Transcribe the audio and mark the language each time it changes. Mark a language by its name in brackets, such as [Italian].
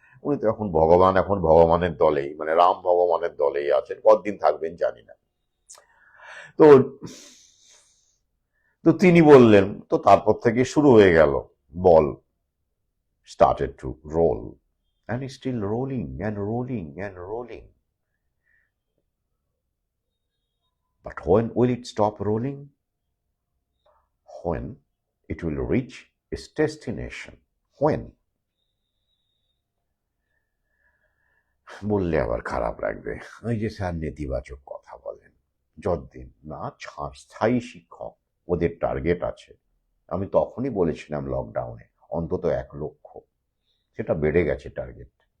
[Bangla] উনি তো এখন ভগবান, এখন ভগবানের দলেই, মানে রাম ভগবানের দলেই আছেন, কতদিন থাকবেন জানি না। তো তো তিনি বললেন, তো তারপর থেকে শুরু হয়ে গেল, বল [English] started to roll, and it's still rolling and rolling [Bangla] and rolling. [English] But when will it stop rolling? When it will reach its destination. When? [Bangla] বললে আবার খারাপ লাগবে, ওই যে স্যার নেতিবাচক কথা বলেন। যতদিন না স্থায়ী শিক্ষক, ওদের টার্গেট আছে, আমি তখনই বলেছিলাম লকডাউনে অন্তত 1 লক্ষ, সেটা বেড়ে গেছে টার্গেট।